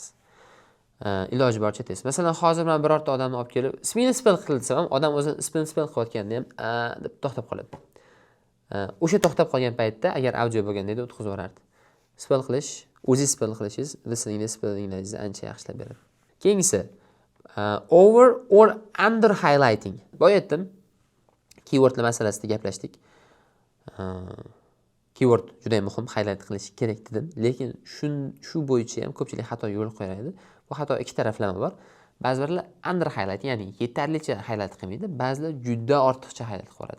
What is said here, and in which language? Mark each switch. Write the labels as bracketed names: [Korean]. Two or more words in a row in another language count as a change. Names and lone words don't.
[Uzbek] Iloji boricha tez. Masalan, hozir men birorta odamni olib kelib, ismini spell qil desam, odam o'zi spell qilayotganda ham deb to'xtab qoladi. O'sha to'xtab qolgan paytda agar audio bo'lganda edi o'tkazib yuborardi. Spell qilish, o'zingiz spell qilishingiz listeningda spellingingizni ancha yaxshilab beradi. [English] Keyingisi over or under highlighting. [Uzbek] Boya aytdim, keywordlar masalasida gaplashdik. Keyword juda ham muhim, highlight qilish kerak dedim, lekin shu bo'yicha ham ko'pchilik xato yo'l qo'yadi. Bu xato ikki taraflama bor. Ba'zilar [English] under highlight, [Uzbek] ya'ni yetarlicha highlight qilmaydi, ba'zilar juda ortiqcha highlight qiladi.